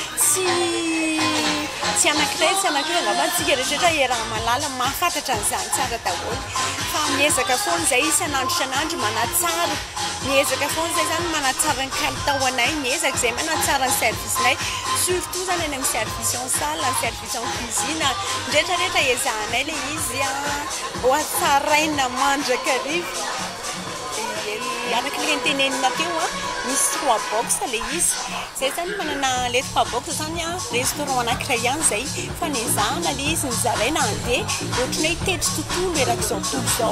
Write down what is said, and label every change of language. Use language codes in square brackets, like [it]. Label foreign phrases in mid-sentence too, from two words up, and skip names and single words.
[mg] tsy anankiray angamba antsika rehetrarehetra iaraha malala mahafantatra an'izany tsara daholo fa miezaka foana izay isan'andro manatsara, miezaka foana izay zany manatsara ny kalitao anay, miezaka izay manatsara ny servicenay surtout zany any amin'ny [fr] service en salle, [mg] ny [fr] service en cuisine, [mg] rehetrarehetra ezahanay le izy ho atsaraina mandrakariva. Araka le nitenenina teo misy 3 box le izy. Zay zany manana le 3 box zany restaurant anankiray ihany zay fa ny ezahana le izy nizaraina andeha ohatry ny hoe hitety tontolo erak'izao tontolo izao.